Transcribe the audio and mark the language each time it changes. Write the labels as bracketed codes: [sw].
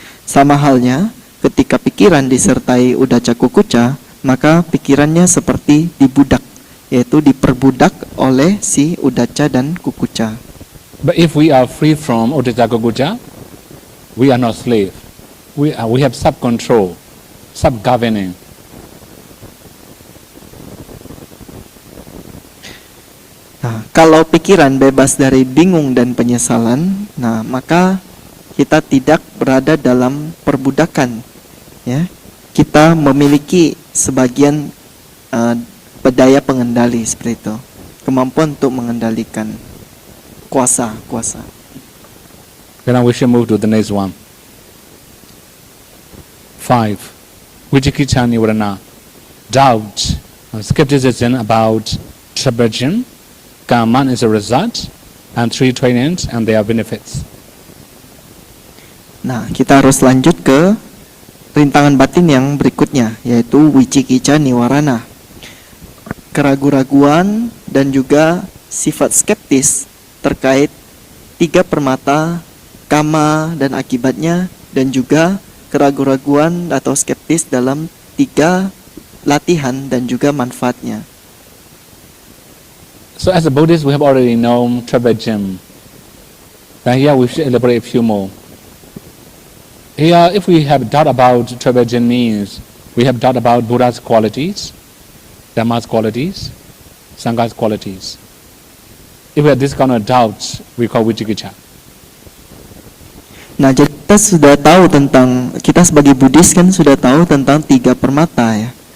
[id] Sama halnya ketika pikiran disertai Uddhacca Kukucca, maka pikirannya seperti dibudak, yaitu diperbudak oleh si Uddhacca dan Kukucca. [en] But if we are free from Uddhacca Kukucca, we are not slave. We have self-control, self-governing. [id] Nah, kalau pikiran bebas dari bingung dan penyesalan, nah maka kita tidak berada dalam perbudakan, ya. kita memiliki sebagian daya pengendali seperti itu, kemampuan untuk mengendalikan kuasa. [en] Okay, now we should move to the next one. 5. Vicikicca Nivarana. Doubt, skepticism about tribalism, karma is a result, and 3 trainings and their benefits. [id] Nah, kita harus lanjut ke rintangan batin yang berikutnya, yaitu Vicikicca Nivarana. Keraguan-raguan dan juga sifat skeptis terkait 3 permata, kama dan akibatnya, dan juga keraguan-raguan atau skeptis dalam 3 latihan dan juga manfaatnya. [en] So as a Buddhist, we have already known tribalism. But here we should elaborate a few more. Here, if we have doubt about tribalism means, we have doubt about Buddha's qualities, Dhamma's qualities, Sangha's qualities. If we have this kind of doubts, we call Vicikicca. [id] Nah, jadi kita sudah tahu tentang, kita sebagai Buddhis kan sudah tahu tentang 3 permata ya.